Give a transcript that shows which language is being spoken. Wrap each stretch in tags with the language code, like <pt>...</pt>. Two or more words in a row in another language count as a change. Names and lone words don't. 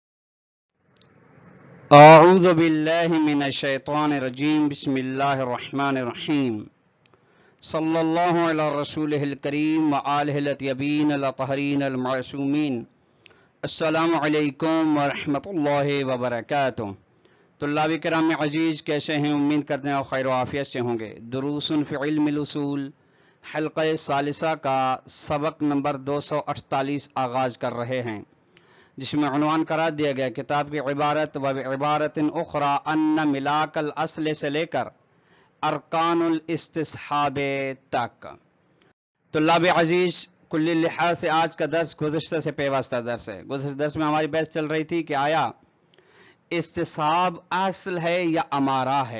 <ar>اعوذ باللہ من الشیطان الرجیم بسم اللہ الرحمن الرحیم صلی اللہ علی رسولہ الکریم وآلہ الاطیبین الاطہرین المعصومین السلام علیکم ورحمۃ اللہ وبرکاتہ۔</ar> <ur>طلاب کرام عزیز، کیسے ہیں؟ امید کرتے ہیں آپ خیر و عافیت سے ہوں گے۔ دروس فی علم الاصول حلقہ ثالثہ کا سبق نمبر 248 آغاز کر رہے ہیں، جس میں عنوان قرار دیا گیا کتاب کی عبارت</ur> <ar>و عبارت اخرى ان ملاک الاصل</ar> <ur>سے لے کر</ur> <ar>ارکان الاستصحاب</ar> <ur>تک۔ طلاب عزیز، کل لحاظ سے آج کا درس گزشتہ سے پیوستہ درس ہے۔ گزشتہ درس میں ہماری بحث چل رہی تھی کہ آیا استصحاب اصل ہے یا امارہ ہے؟</ur>